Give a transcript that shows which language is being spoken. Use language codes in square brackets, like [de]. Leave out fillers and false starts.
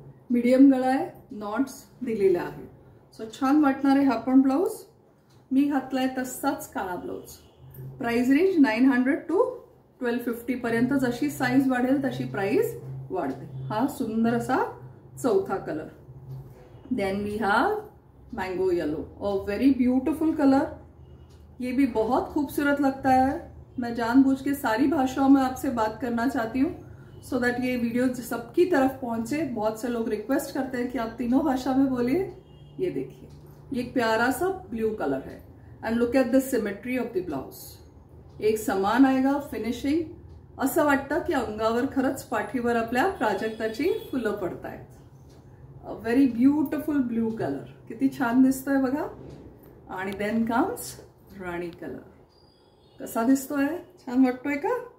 [mr] Medium गळा आहे, knots दिलेले आहेत. सो छान वाटणार आहे हा पण ब्लाउज. मी घातलाय तसाच काळा ब्लाउज. प्राइस रेंज 900 to 1250 पर्यंत. जशी साईज वाढेल तशी प्राइस वाढते. हा सुंदर असा चौथा colour. [en] Then we have mango yellow, और very beautiful colour. [hi] ये भी बहुत खूबसूरत लगता है. मैं जानबूझ के सारी भाषाओं में आपसे बात करना चाहती हूँ [en] so that [hi] ये वीडियो सबकी तरफ पहुंचे. बहुत से लोग रिक्वेस्ट करते हैं कि आप तीनों भाषा में बोलिए. ये देखिए, ये एक प्यारा सा ब्लू कलर है [en] And look at the symmetry of the blouse. [hi] एक समान आएगा फिनिशिंग. [mr] असं वाटतं की अंगावर खरंच पाठीवर आपल्या प्राजक्ताची फुलं पडतायत. [en] A very beautiful blue colour. [mr] किती छान दिसतोय बघा. आणि [en] then comes [mr] राणी कलर. कसा दिसतोय? छान वाटतोय का?